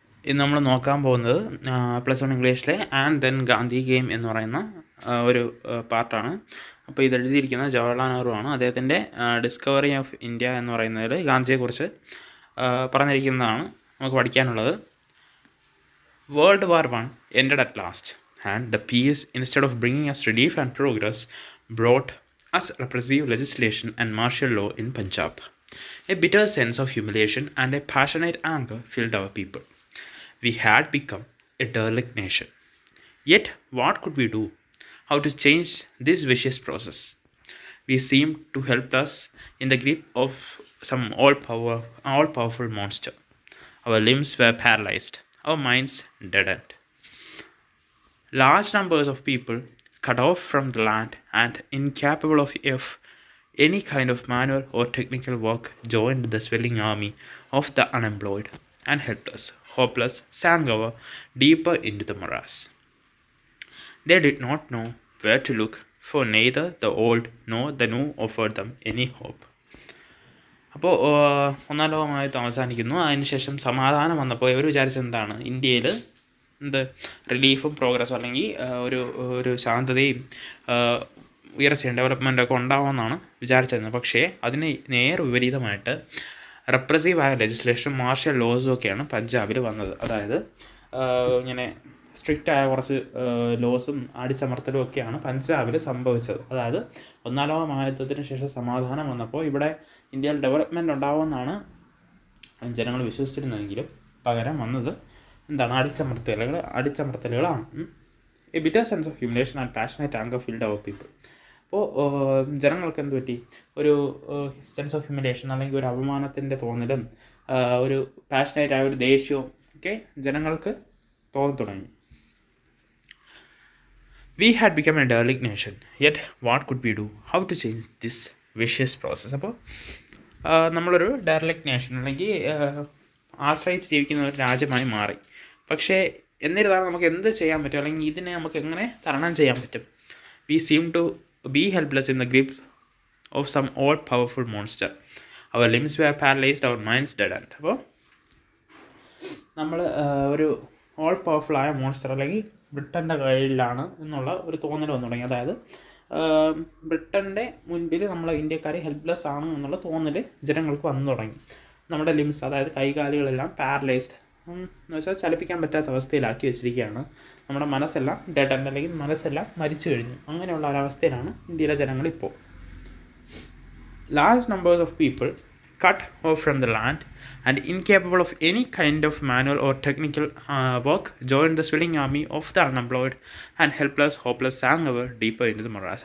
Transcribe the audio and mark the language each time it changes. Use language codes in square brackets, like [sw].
[ml] ഇന്ന് നമ്മൾ നോക്കാൻ പോകുന്നത് +1 ഇംഗ്ലീഷിലെ ആൻഡ് ദെൻ ഗാന്ധി ഗെയിം എന്ന് പറയുന്ന ഒരു പാർട്ടാണ്. അപ്പോൾ ഇതെഴുതിയിരിക്കുന്നത് ജവഹർലാൽ നെഹ്റു ആണ്. അദ്ദേഹത്തിൻ്റെ ഡിസ്കവറി ഓഫ് ഇന്ത്യ എന്ന് പറയുന്നതിൽ ഗാന്ധിയെക്കുറിച്ച് പറഞ്ഞിരിക്കുന്നതാണ് നമുക്ക് പഠിക്കാനുള്ളത്. [en] World War I ended at last, and the peace, instead of bringing us relief and progress, brought us repressive legislation and martial law in Punjab. A bitter sense of humiliation and a passionate anger filled our people. We had become a derelict nation. Yet, what could we do? How to change this vicious process? We seemed to help us in the grip of some all-powerful monster. Our limbs were paralyzed, our minds deadened. Large numbers of people cut off from the land and incapable of any kind of manual or technical work joined the swelling army of the unemployed and helpless, hopeless, sank over deeper into the morass. They did not know where to look, for neither the old nor the new offered them any hope. [ml] അപ്പോൾ ഒന്നാം ലോകമായിട്ട് അവസാനിക്കുന്നു. അതിനുശേഷം സമാധാനം വന്നപ്പോൾ ഇവർ വിചാരിച്ചത് എന്താണ്, ഇന്ത്യയിൽ റിലീഫും പ്രോഗ്രസ്സും അല്ലെങ്കിൽ ഒരു ശാന്തതയും ഉയർച്ചയും ഡെവലപ്മെൻറ്റൊക്കെ ഉണ്ടാവുമെന്നാണ് വിചാരിച്ചിരുന്നത്. പക്ഷേ അതിന് നേർ വിപരീതമായിട്ട് റെപ്രസീവായ ലെജിസ്ലേഷൻ, മാർഷ്യൽ ലോസും ഒക്കെയാണ് പഞ്ചാബിൽ വന്നത്. അതായത് ഇങ്ങനെ സ്ട്രിക്റ്റായ കുറച്ച് ലോസും അടിച്ചമർത്തലും ഒക്കെയാണ് പഞ്ചാബിൽ സംഭവിച്ചത്. അതായത് ഒന്നാം ലോക മഹായുദ്ധത്തിന് ശേഷം സമാധാനം വന്നപ്പോൾ ഇവിടെ ഇന്ത്യയിൽ ഡെവലപ്മെൻറ്റ് ഉണ്ടാവുമെന്നാണ് ജനങ്ങൾ വിശ്വസിച്ചിരുന്നതെങ്കിലും പകരം വന്നത് എന്താണ്, അടിച്ചമർത്തലുകളാണ്. [en] A bitter sense of humiliation and passionate anger filled our people. [ml] അപ്പോൾ ജനങ്ങൾക്ക് എന്ത് പറ്റി, ഒരു സെൻസ് ഓഫ് ഹ്യൂമിലേഷൻ അല്ലെങ്കിൽ ഒരു അപമാനത്തിൻ്റെ തോന്നലും ഒരു പാഷനേറ്റായ ഒരു ദേഷ്യവും ഒക്കെ ജനങ്ങൾക്ക് തോന്നി തുടങ്ങി. [en] We had become a derelict nation, yet what could we do? How to change this vicious process? [ml] അപ്പോൾ നമ്മളൊരു ഡെർലിക്റ്റ് നേഷൻ അല്ലെങ്കിൽ ആശ്രയിച്ച് ജീവിക്കുന്ന ഒരു രാജ്യമായി മാറി. പക്ഷേ എന്നിരുന്നാലും നമുക്ക് എന്ത് ചെയ്യാൻ പറ്റും, അല്ലെങ്കിൽ ഇതിനെ നമുക്ക് എങ്ങനെ തരണം ചെയ്യാൻ പറ്റും? [en] We seem to be helpless in the grip of some all-powerful monster. Our limbs were paralyzed, our minds deadened. [ml] അപ്പോൾ നമ്മൾ ഒരു ഓൾ പവർഫുള്ളായ മോൺസ്റ്റർ അല്ലെങ്കിൽ ബ്രിട്ടൻ്റെ കയ്യിലാണ് എന്നുള്ള ഒരു തോന്നൽ വന്നു തുടങ്ങി. അതായത് ബ്രിട്ടൻ്റെ മുൻപിൽ നമ്മൾ ഇന്ത്യക്കാർ ഹെൽപ്ലെസ് ആണ് എന്നുള്ള തോന്നൽ ജനങ്ങൾക്ക് വന്നു തുടങ്ങി. നമ്മുടെ ലിംസ്, അതായത് കൈകാലുകളെല്ലാം പാരലൈസ്ഡ് എന്ന് വെച്ചാൽ ചലിപ്പിക്കാൻ പറ്റാത്ത അവസ്ഥയിലാക്കി വെച്ചിരിക്കുകയാണ്. നമ്മുടെ മനസ്സെല്ലാം ഡെഡ് അല്ലെങ്കിൽ മനസ്സെല്ലാം മരിച്ചു കഴിഞ്ഞു. അങ്ങനെയുള്ള ഒരവസ്ഥയിലാണ് ഇന്ത്യയിലെ ജനങ്ങൾ ഇപ്പോൾ. [en] Large numbers of people cut off from the land and incapable of any kind of manual or technical work joined the swelling army of the unemployed and helpless, hopeless, sank ever deeper into the morass.